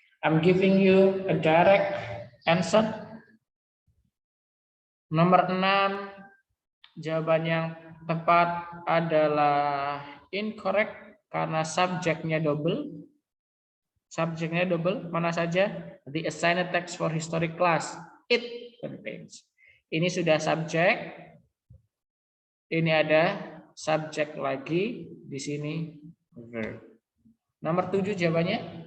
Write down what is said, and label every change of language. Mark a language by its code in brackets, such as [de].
[en] I'm giving you a direct answer. [id] Nomor 6, jawaban yang tepat adalah incorrect karena subjeknya double. Subjeknya double, mana saja? [en] The assigned text for history class, it contains. [id] Ini sudah subjek. Ini ada subjek lagi di sini verb. Nomor 7 jawabannya.